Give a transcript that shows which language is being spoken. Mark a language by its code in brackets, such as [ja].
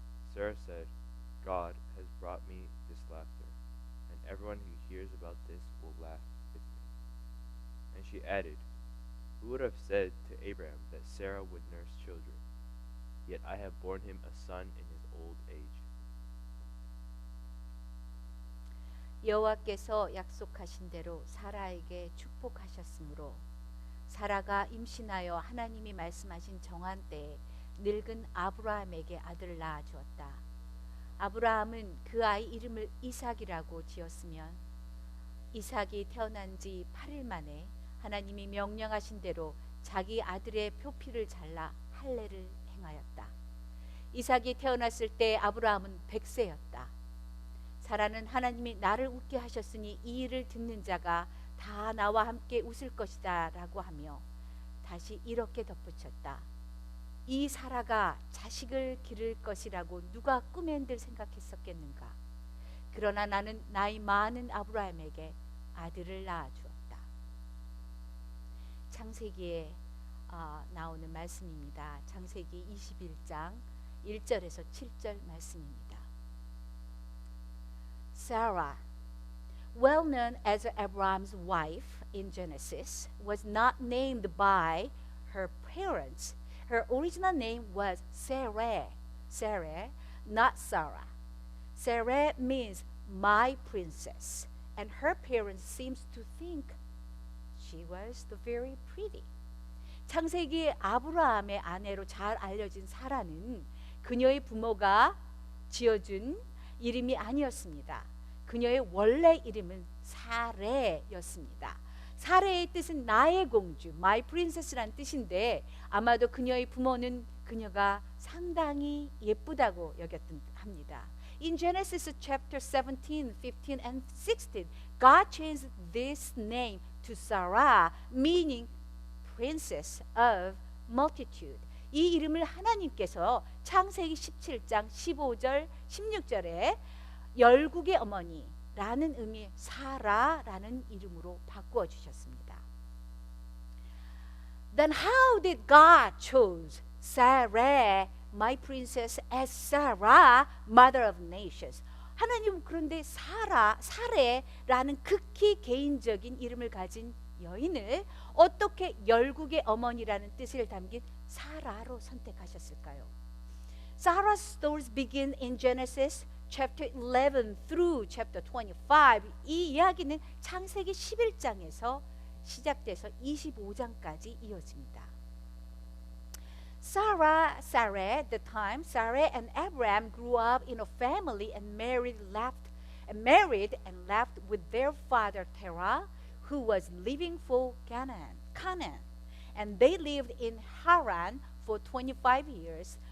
[en] Sarah said, God has brought me this laughter, and everyone who hears about this will laugh with me. And she added, who would have said to Abraham that Sarah would nurse children? Yet I have borne him a son in his old age. [ko] 여호와께서 약속하신 대로 사라에게 축복하셨으므로 사라가 임신하여 하나님이 말씀하신 정한 때에 늙은 아브라함에게 아들을 낳아 주었다. 아브라함은 그 아이 이름을 이삭이라고 지었으면 이삭이 태어난 지 8일 만에 하나님이 명령하신 대로 자기 아들의 표피를 잘라 할례를 행하였다. 이삭이 태어났을 때 아브라함은 100세였다. 사라는 하나님이 나를 웃게 하셨으니 이 일을 듣는 자가 다 나와 함께 웃을 것이다 라고 하며 다시 이렇게 덧붙였다. 이 사라가 자식을 기를 것이라고 누가 꿈엔들 생각했었겠는가. 그러나 나는 나이 많은 아브라함에게 아들을 낳아 주었다. 창세기에 나오는 말씀입니다. 창세기 21장 1절에서 7절 말씀입니다. [en] Sarah, well known as Abraham's wife in Genesis, was not named by her parents. Her original name was Sarai, not Sarah. Sarai means my princess, and her parents seems to think she was very pretty. [ko] 창세기 아브라함의 아내로 잘 알려진 사라는 그녀의 부모가 지어준 이름이 아니었습니다. 그녀의 원래 이름은 사레였습니다. 사레의 뜻은 나의 공주, [en] my princess [ko] 라는 뜻인데 아마도 그녀의 부모는 그녀가 상당히 예쁘다고 여겼던 합니다. [en] In Genesis chapter 17, 15 and 16, God changed this name to Sarah, meaning princess of multitude. [ko] 이 이름을 하나님께서 창세기 17장 15절, 16절에 열국의 어머니라는 의미의 사라라는 이름으로 바꾸어 주셨습니다. [en] Then how did God choose Sarah, my princess, as Sarah, mother of nations? [ko] 하나님은 그런데 사레라는 극히 개인적인 이름을 가진 여인을 어떻게 열국의 어머니라는 뜻을 담긴 사라로 선택하셨을까요? [en] Sarah's stories begin in Genesis chapter 11 through chapter 25. [ko] 이 이야기는 창세기 11장에서 시작돼서 25장까지 이어집니다. [en] Sarah, at the time, Sarah and Abraham grew up in a family and married and left with their father Terah, who was leaving for Canaan. And they lived in Haran for 25 years.